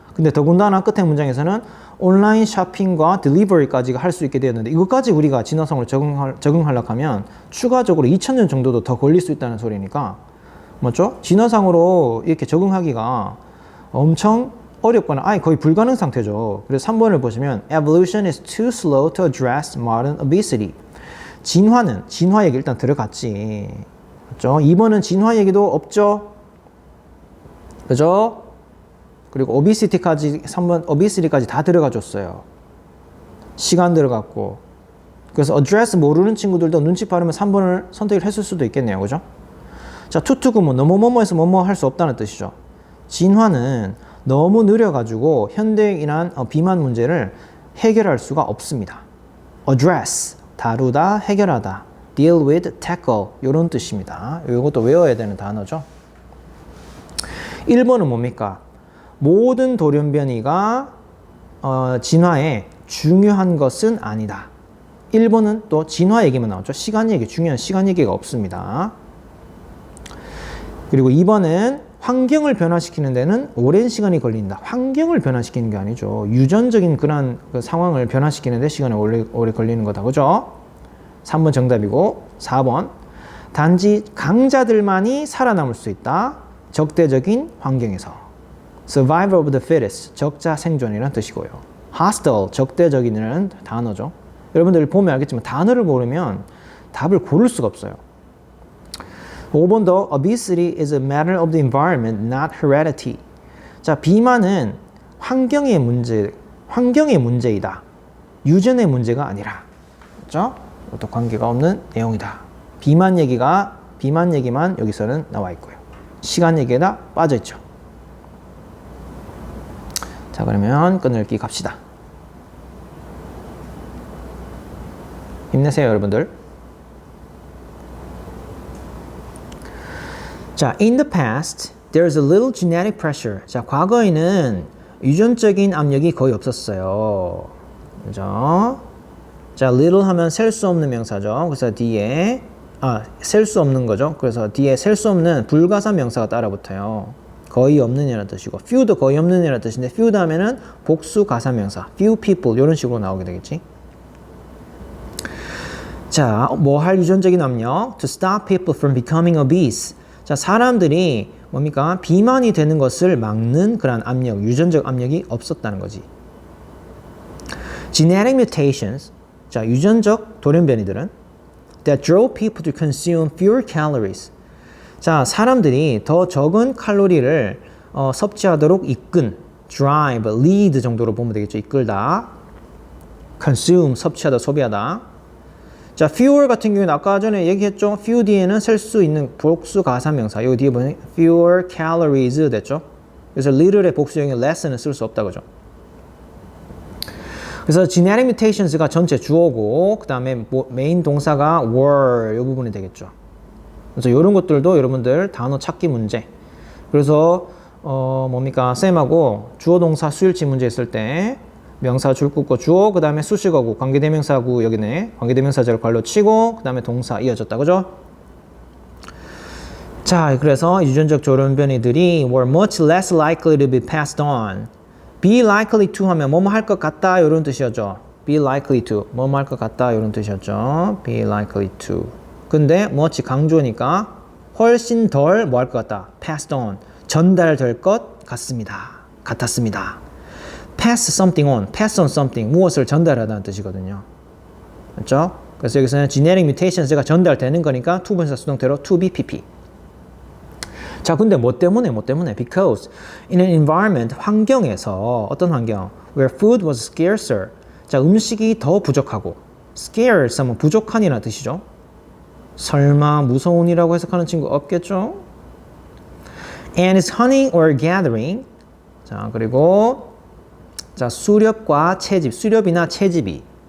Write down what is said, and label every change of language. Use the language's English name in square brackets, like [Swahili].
[Korean] 근데 더군다나 끝에 문장에서는 온라인 쇼핑과 딜리버리까지 할 수 있게 되었는데 이것까지 우리가 진화성으로 적응하려고 하면 추가적으로 2000년 정도도 더 걸릴 수 있다는 소리니까 맞죠? 진화상으로 이렇게 적응하기가 엄청 어렵거나 아예 거의 불가능 상태죠. 그래서 3번을 보시면 [English] Evolution is too slow to address modern obesity. [Korean] 진화 얘기 일단 들어갔지. 그렇죠? 2번은 진화 얘기도 없죠. 그죠? 그리고 obesity까지 3번 obesity까지 다 들어가 줬어요. 시간 들어갔고. 그래서 address 모르는 친구들도 눈치 빠르면 3번을 선택을 했을 수도 있겠네요. 그죠? 자, 투투구문 너무 뭐뭐해서 뭐뭐 할 수 없다는 뜻이죠. 진화는 너무 느려가지고 현대인한 비만 문제를 해결할 수가 없습니다. address 다루다, 해결하다. deal with, tackle 이런 뜻입니다. 이것도 외워야 되는 단어죠. 1번은 뭡니까? 모든 돌연변이가 진화에 중요한 것은 아니다. 1번은 또 진화 얘기만 나오죠. 시간 얘기, 중요한 시간 얘기가 없습니다. 그리고 2번은 환경을 변화시키는 데는 오랜 시간이 걸린다. 환경을 변화시키는 게 아니죠. 유전적인 그런 그 상황을 변화시키는 데 시간이 오래 걸리는 거다. 그죠? 3번 정답이고 4번 단지 강자들만이 살아남을 수 있다. 적대적인 환경에서. [English] Survival of the fittest, 적자 생존이라는 뜻이고요. [Korean] Hostile, 적대적인이라는 단어죠. 여러분들 보면 알겠지만 단어를 모르면 답을 고를 수가 없어요. 5번도 [English] obesity is a matter of the environment, not heredity. [Korean] 자, 비만은 환경의 문제이다. 유전의 문제가 아니라. 그렇죠? 또 관계가 없는 내용이다. 비만 얘기만 여기서는 나와 있고요. 시간 얘기에다 빠져 있죠. 자, 그러면 끊을기 갑시다. 힘내세요, 여러분들. [English] 자, in the past, there's a little genetic pressure. [Korean] 자, 과거에는 유전적인 압력이 거의 없었어요. 그죠? 자, little 하면 셀 수 없는 명사죠. 그래서 뒤에 셀 수 없는 거죠. 그래서 뒤에 셀 수 없는 불가사 명사가 따라 붙어요. 거의 없는 이라는 뜻이고 few도 거의 없는 이라는 뜻인데 few도 하면은 복수 가사 명사 few people 이런 식으로 나오게 되겠지. [English] 자, 뭐 할 유전적인 압력? To stop people from becoming obese. [Korean] 자, 사람들이 뭡니까? 비만이 되는 것을 막는 그런 압력, 유전적 압력이 없었다는 거지. [English] Genetic mutations. [Korean] 자, 유전적 돌연변이들은 [English] that drove people to consume fewer calories. [Korean] 자, 사람들이 더 적은 칼로리를 섭취하도록 이끈, drive, lead 정도로 보면 되겠죠. 이끌다. consume, 섭취하다, 소비하다. 자, fewer 같은 경우는 아까 전에 얘기했죠. few 뒤에는 셀 수 있는 복수 가사명사. 여기 뒤에 보면 fewer calories 됐죠. 그래서 little의 복수형인 less는 쓸 수 없다 그죠. 그래서 genetic mutations가 전체 주어고 그 다음에 메인 동사가 were 이 부분이 되겠죠. 그래서 이런 것들도 여러분들 단어 찾기 문제. 그래서 뭡니까? 쌤하고 주어 동사 수일치 문제 있을 때 명사 줄 긋고 주어 그 다음에 수식어구 관계대명사구 여기네. 관계대명사절 괄호 치고 그 다음에 동사 이어졌다 그죠? 자, 그래서 유전적 돌연변이들이 [English] were much less likely to be passed on. [Korean] be likely to 하면 뭐뭐 할 것 같다 이런 뜻이었죠. be likely to 뭐뭐 할 것 같다 이런 뜻이었죠. [English] be likely to. [Korean] 근데 much 강조니까 훨씬 덜 뭐 할 것 같다. passed on 전달될 것 같았습니다. pass something on, pass on something 무엇을 전달하다는 뜻이거든요. 그렇죠? 그래서 여기서는 genetic mutations가 전달되는 거니까 투부정사 수동태로 to be pp. 자, 근데 뭐 때문에? [English] Because in an environment, [Korean] 환경에서 어떤 환경? [English] Where food was scarcer. [Korean] 자, 음식이 더 부족하고 scarce 하면 부족한이라는 뜻이죠. 설마 무서운이라고 해석하는 친구 없겠죠? [English] And is hunting or gathering. [Korean] 자, 그리고 자, 수렵과 채집, 수렵이나 채집이